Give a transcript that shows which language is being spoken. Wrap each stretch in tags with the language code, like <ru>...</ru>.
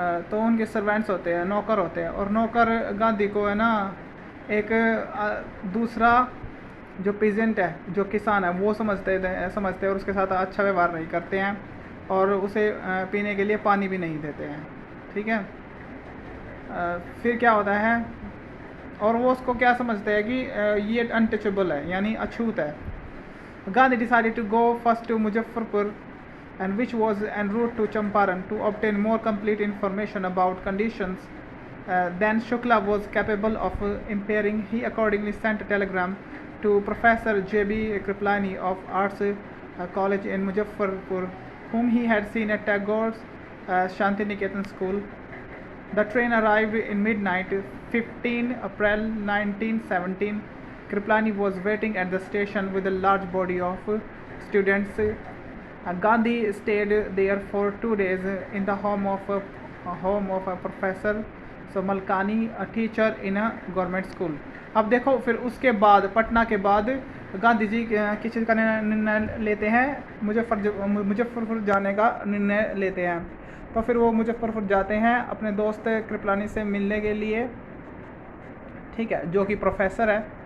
<hi>तो उनके सर्वेंट्स होते हैं, नौकर होते हैं। और नौकर गांधी को है ना एक दूसरा जो पीजेंट है, जो किसान है, वो समझते हैं और उसके साथ अच्छा व्यवहार नहीं करते हैं और उसे पीने के लिए पानी भी नहीं देते हैं, ठीक है। फिर क्या होता है, और वो उसको क्या समझते हैं कि ये अनटचेबल है, यानी अछूत है।</hi> <en>Gandhi decided to go first to Muzaffarpur and which was en route to Champaran to obtain more complete information about conditions than Shukla was capable of impairing. He accordingly sent a telegram to Professor J.B. Kripalani of Arts College in Muzaffarpur, whom he had seen at Tagore's Shantiniketan school. The train arrived in midnight, 15 April 1917. Kripalani was waiting at the station with a large body of students. Gandhi stayed there for 2 days in the home of a professor Malkani, a teacher in a government school.</en> <hi>अब देखो फिर उसके बाद पटना के बाद गांधी जी किस चीज़ का निर्णय लेते हैं, मुजफ्फरपुर जाने का निर्णय लेते हैं। तो फिर वो मुजफ्फरपुर जाते हैं अपने दोस्त कृपलानी से मिलने के लिए, ठीक है, जो कि प्रोफेसर है।</hi>